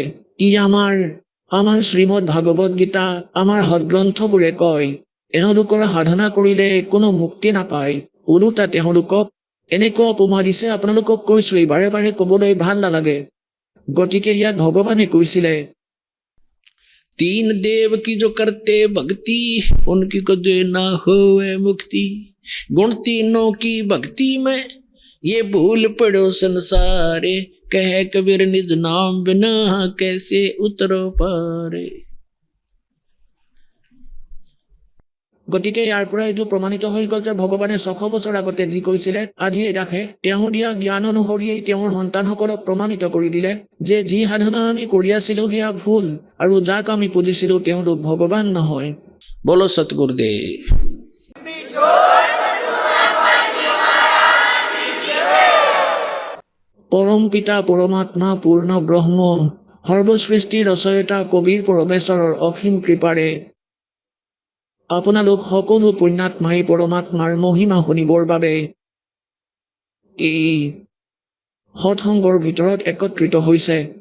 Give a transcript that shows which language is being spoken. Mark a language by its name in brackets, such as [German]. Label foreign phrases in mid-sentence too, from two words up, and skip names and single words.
[Assamese] ই আমাৰ শ্ৰীমদ ভাগৱত গীতা, আমাৰ সদগ্ৰন্থবোৰে কয় এওঁলোকৰ সাধনা কৰিলে কোনো মুক্তি নাপায়, ওলোটা তেওঁলোকক এনেকুৱা উপমা দিছে। আপোনালোকক কৈছোৱেই, বাৰে বাৰে ক'বলৈ ভাল নালাগে। গতিকে ইয়াত ভগৱানে কৈছিলে, [Hindi] 3 देव की जो करते भक्ति, उनकी को जो ना होवे मुक्ति, गुण तीनों की भक्ति में ये भूल पड़ो संसारे, कह कबीर निज नाम बिना कैसे उतरो पारे। [Assamese] গতিকে ইয়াৰ পৰা এইটো প্ৰমাণিত হৈ গ'ল যে ভগৱানে 600 বছৰ আগতে যি কৈছিলে আজি এডাখে তেওঁ দিয়া জ্ঞান অনুসৰিয়েই তেওঁৰ সন্তানসকলক প্ৰমাণিত কৰি দিলে যে যি সাধনা আমি কৰি আছিলোঁ সেয়া ভুল আৰু যাক আমি পুজিছিলোঁ তেওঁলোক ভগৱান নহয়। [Hindi] बोलो सतगुरुदेव। [Assamese] পৰম পিতা পৰমাত্মা পূৰ্ণ ব্ৰহ্ম সৰ্বসৃষ্টি ৰচয়িতা কবিৰ পৰমেশ্বৰৰ অসীম কৃপাৰে আপোনালোক সকলো পুণ্যাত্মাই পৰমাত্মাৰ মহিমা শুনিবৰ বাবে এই সৎসংগৰ ভিতৰত একত্ৰিত হৈছে।